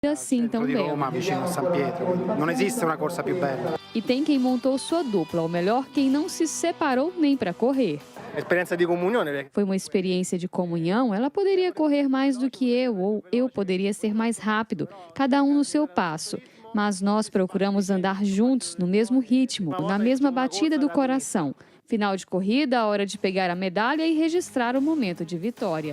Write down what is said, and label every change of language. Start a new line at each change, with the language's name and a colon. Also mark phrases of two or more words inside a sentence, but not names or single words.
Portuguese: assim tão
Italian: Di
Portuguese: belo.
Italian: Roma, vicino a San Pietro. Non esiste una corsa più bella.
Portuguese: E tem quem montou sua dupla, ou melhor, quem não se separou nem para correr.
Italian: Esperienza di comunione.
Portuguese: Foi uma experiência de comunhão, ela poderia correr mais do que eu, ou eu poderia ser mais rápido, cada um no seu passo. Mas nós procuramos andar juntos, no mesmo ritmo, na mesma batida do coração. Final de corrida, a hora de pegar a medalha e registrar o momento de vitória.